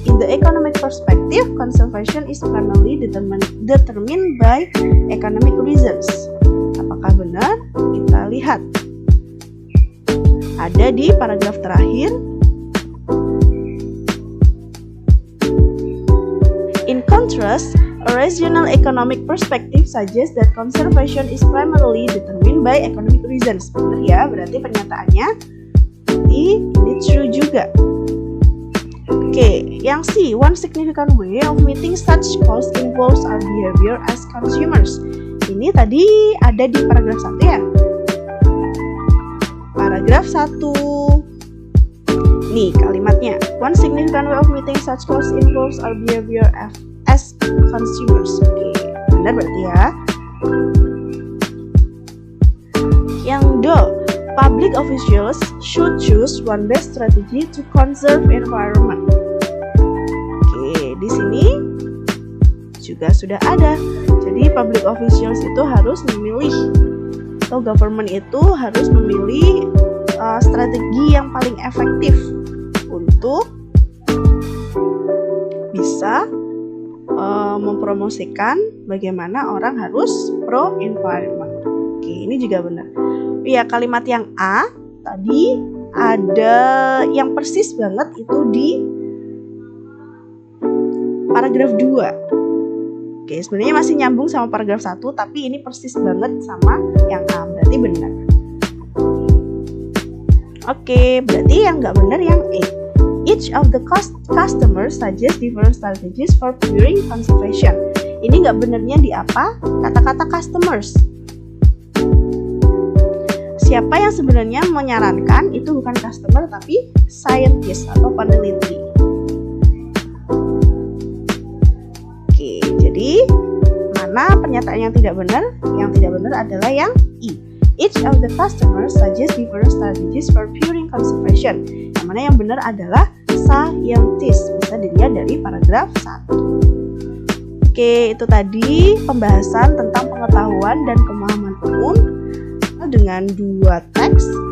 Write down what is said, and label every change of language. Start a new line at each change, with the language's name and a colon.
English: In the economic perspective, conservation is primarily determined by economic reasons.
Indonesian: Apakah benar? Kita lihat. Ada di paragraf terakhir.
English: In contrast, a regional economic perspective suggests that conservation is primarily determined by economic reasons.
Indonesian: Benar ya, berarti pernyataannya ini true juga. Oke, yang C,
English: one significant way of meeting such goals involves our behavior as consumers.
Indonesian: Ini tadi ada di paragraf 1 ya. Paragraf 1. Nih kalimatnya.
English: One significant way of meeting such goals involves our behavior as consumers.
Indonesian: Oke, benar berarti ya.
English: Yang D, public officials should choose one best strategy to conserve environment.
Indonesian: Oke, di sini juga sudah ada. Jadi public officials itu harus memilih, atau government itu harus memilih strategi yang paling efektif untuk bisa mempromosikan bagaimana orang harus pro environment. Oke, ini juga benar. Ya, kalimat yang A tadi ada yang persis banget itu di paragraf 2. Oke, sebenarnya masih nyambung sama paragraf 1, tapi ini persis banget sama yang A, berarti benar. Oke, berarti yang nggak benar yang E.
English: Each of the customers suggests different strategies for ensuring conservation.
Indonesian: Ini nggak benarnya di apa? Kata-kata customers. Siapa yang sebenarnya menyarankan itu bukan customer tapi scientist atau peneliti. Oke, jadi mana pernyataan yang tidak benar? Yang tidak benar adalah yang I.
English: Each of the customers suggests different strategies for ensuring conservation.
Indonesian: Yang mana yang benar adalah scientist. Bisa dilihat dari paragraf 1. Oke, itu tadi pembahasan tentang pengetahuan dan pemahaman umum dengan 2 teks.